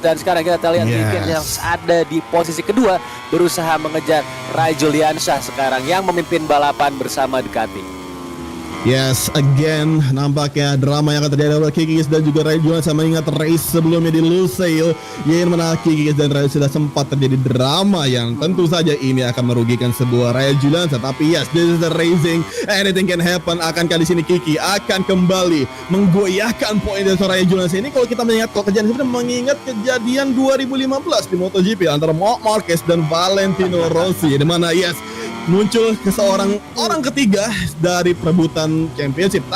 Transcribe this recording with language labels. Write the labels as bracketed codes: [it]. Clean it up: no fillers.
[id] Dan sekarang kita lihat Kevin yang ada di posisi kedua berusaha mengejar Ray Julianza sekarang yang memimpin balapan bersama Ducati. Yes, again, nampaknya drama yang akan terjadi oleh Kiki dan juga Ray Julianza. Mengingat race sebelumnya di Lusail, yang mana Kiki dan Ray sudah sempat terjadi drama yang tentu saja ini akan merugikan sebuah Ray Julianza. [en] Tapi yes, this is the racing, anything can happen. [id] Akankah di sini Kiki akan kembali menggoyahkan poin dari Ray Julianza ini? Kalau kita mengingat kejadian 2015 di MotoGP antara Marc Marquez dan Valentino Rossi, di mana yes, muncul ke seorang orang ketiga dari perebutan championship.